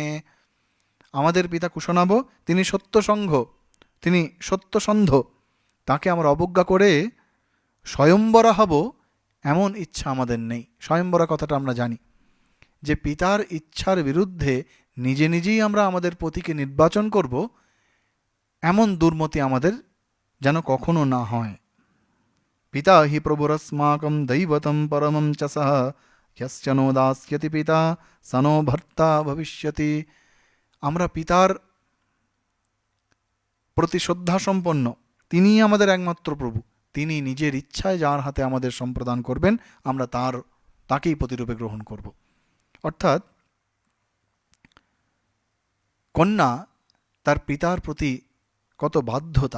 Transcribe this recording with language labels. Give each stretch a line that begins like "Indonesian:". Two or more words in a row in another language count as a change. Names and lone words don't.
Bangla: আমাদের পিতা কুশনাভ, তিনি সত্যসংঘ, তিনি সত্যসন্ধ, তাকে আমরা অবজ্ঞা করে স্বয়ম্বরা হব এমন ইচ্ছা আমাদের নেই। স্বয়ম্বরা কথাটা আমরা জানি যে পিতার ইচ্ছার বিরুদ্ধে নিজে নিজেই আমরা আমাদের পতিকে নির্বাচন করব, এমন দুর্মতি আমাদের যেন কখনো না হয়।
Sanskrit: পিতা হি প্রভুরস্মাকম দৈবতম পরমম চ সহ यश्च नो दास्यति পিতা সনো ভর্তা ভবিষ্যতি।
Bangla: আমরা পিতার প্রতি শ্রদ্ধা সম্পন্ন, তিনিই আমাদের একমাত্র প্রভু। তিনি নিজের ইচ্ছায় যার হাতে আমাদের সম্প্রদান করবেন, আমরা তাকেই প্রতিরূপে গ্রহণ করব। অর্থাৎ কন্যা তার পিতার প্রতি কত বাধ্যতা।